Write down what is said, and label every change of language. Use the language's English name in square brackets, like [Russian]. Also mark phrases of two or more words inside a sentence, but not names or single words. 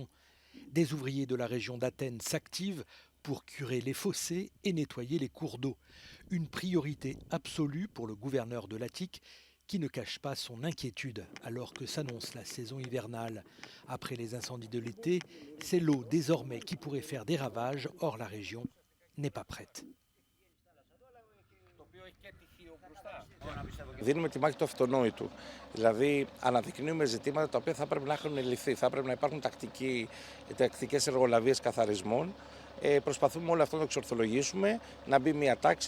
[French] Des ouvriers de la région d'Athènes s'activent pour curer les fossés et nettoyer les cours d'eau. Une priorité absolue pour le gouverneur de Latik qui ne cache pas son inquiétude alors que s'annonce la saison hivernale. Après les incendies de l'été, c'est l'eau désormais qui pourrait faire des ravages, or la région n'est pas prête. [Greek] Δίνουμε τη μάχη του αυτονόητου. Δηλαδή, αναδεικνύουμε ζητήματα τα οποία θα πρέπει να έχουν λυθεί. Θα πρέπει να υπάρχουν τακτικές εργολαβίες καθαρισμών. Προσπαθούμε όλο αυτό να το εξορθολογήσουμε, να μπει μια τάξη.